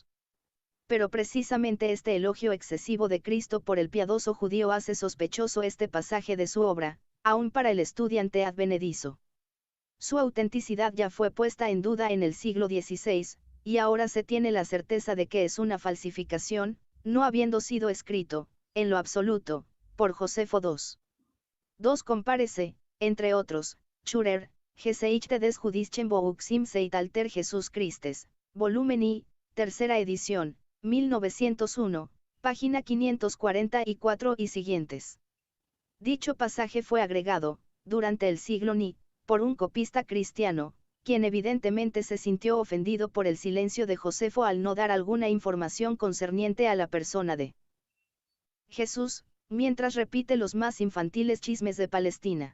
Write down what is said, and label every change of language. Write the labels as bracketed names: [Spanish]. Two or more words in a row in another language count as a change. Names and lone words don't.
[Spanish] Pero precisamente este elogio excesivo de Cristo por el piadoso judío hace sospechoso este pasaje de su obra, aun para el estudiante advenedizo. Su autenticidad ya fue puesta en duda en el siglo XVI, y ahora se tiene la certeza de que es una falsificación, no habiendo sido escrito, en lo absoluto, por Josefo II. 2 compárese, entre otros, [German] Schurer, Geschichte des Judischen Volks im Zeitalter Jesus Christes, [Spanish] volumen I, tercera edición, 1901, página 544 y siguientes. Dicho pasaje fue agregado, durante el siglo Ni, por un copista cristiano, quien evidentemente se sintió ofendido por el silencio de Josefo al no dar alguna información concerniente a la persona de Jesús, mientras repite los más infantiles chismes de Palestina.